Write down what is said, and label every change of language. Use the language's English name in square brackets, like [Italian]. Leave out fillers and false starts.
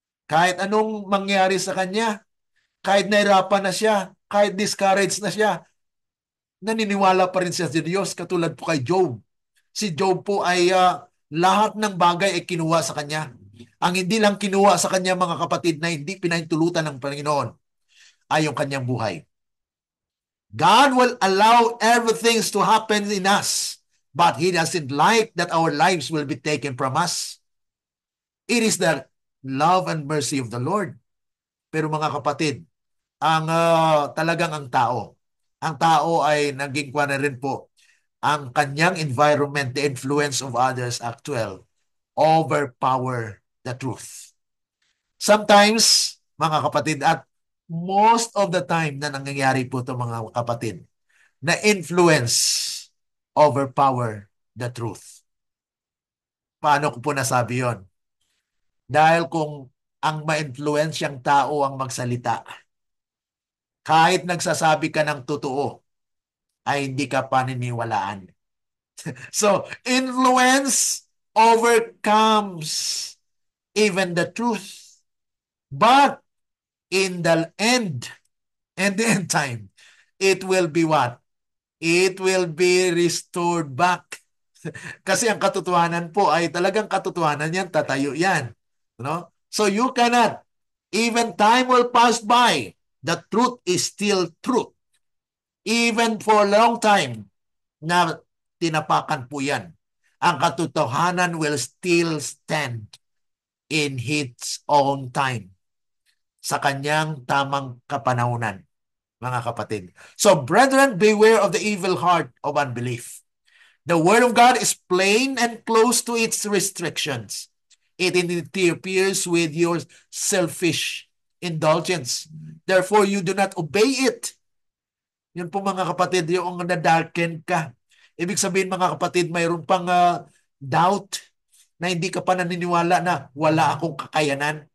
[Filipino] Kahit anong mangyari sa kanya, kahit nahirapan na siya, kahit discouraged na siya, naniniwala pa rin siya sa Diyos, katulad po kay Job. Si Job po ay lahat ng bagay ay kinuha sa kanya. Ang hindi lang kinuha sa kanya, mga kapatid, na hindi pinahintulutan ng Panginoon ay yung kanyang buhay. [English] God will allow everything to happen in us, but He doesn't like that our lives will be taken from us. It is the love and mercy of the Lord. [Filipino] Pero mga kapatid, talagang ang tao ay naging kwa na rin po, ang kanyang environment, [English] the influence of others actual, overpower the truth. Sometimes, mga kapatid, at most of the time [Filipino] na nangyayari po ito, mga kapatid, na [English] influence overpower the truth. [Filipino] Paano ko po nasabi yon? Dahil kung ang ma-influensyang tao ang magsalita, kahit nagsasabi ka ng totoo, ay hindi ka paniniwalaan. [English] So, influence overcomes even the truth. But in the end time, it will be what? It will be restored back. [Filipino] Kasi ang katotohanan po ay talagang katotohanan yan, tatayo yan. No? [English] So you cannot, even time will pass by, the truth is still truth. Even for a long time [Filipino] na tinapakan po yan, ang katotohanan [English] will still stand in its own time, [Filipino] sa kanyang tamang kapanahunan, mga kapatid. [English] So, brethren, beware of the evil heart of unbelief. The Word of God is plain and close to its restrictions. It interferes with your selfish indulgence. Therefore, you do not obey it. [Filipino] Yun po, mga kapatid, yung nadarken ka. Ibig sabihin, mga kapatid, mayroon pang doubt na hindi ka pa naniniwala na wala akong kakayanan.